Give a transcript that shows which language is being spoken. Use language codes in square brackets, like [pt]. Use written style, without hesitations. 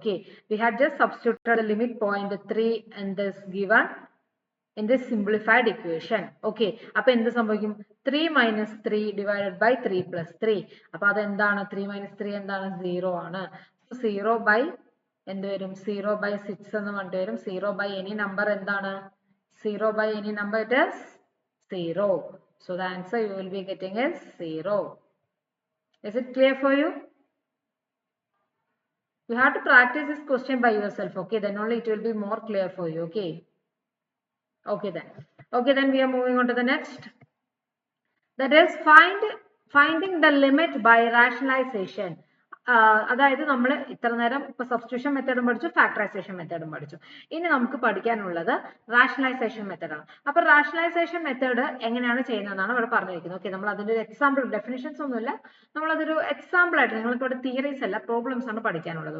[en] Okay, we had just substituted limit 0.3 in this given in this simplified equation. [ml] Okay, അപ്പൊ എന്ത് സംഭവിക്കും? [en] 3 minus 3 divided by 3 plus 3. [ml] അപ്പൊ അതെന്താണ്? [en] 3 minus 3 [ml] എന്താണ്? 0 ആണ്. [en] 0 by [ml] എന്ത് വരും? 0 by 6 എന്ന് പറഞ്ഞിട്ട് വരും. [en] 0 by any number [ml] എന്താണ്? [en] 0 by any number it is 0. So the answer you will be getting is 0. Is it clear for you? You have to practice this question by yourself. Okay, then only it will be more clear for you. Okay. Okay then we are moving on to the next. That is finding the limit by rationalization. [ml] അതായത് നമ്മൾ ഇത്ര നേരം ഇപ്പൊ substitution മെത്തേഡും പഠിച്ചു, factorisation മെത്തേഡും പഠിച്ചു. ഇനി നമുക്ക് പഠിക്കാനുള്ളത് റാഷണലൈസേഷൻ മെത്തേഡാണ്. അപ്പൊ റാഷണലൈസേഷൻ മെത്തേഡ് എങ്ങനെയാണ് ചെയ്യുന്നതെന്നാണ് ഇവിടെ പറഞ്ഞിരിക്കുന്നത്. ഓക്കെ, നമ്മൾ അതിന്റെ ഒരു എക്സാമ്പിൾ, ഡെഫിനിഷൻസ് ഒന്നുമില്ല, നമ്മൾ അതൊരു എക്സാമ്പിൾ ആയിട്ട്, നിങ്ങൾക്ക് ഇവിടെ തിയറീസ് അല്ല പ്രോബ്ലംസ് ആണ് പഠിക്കാനുള്ളത്.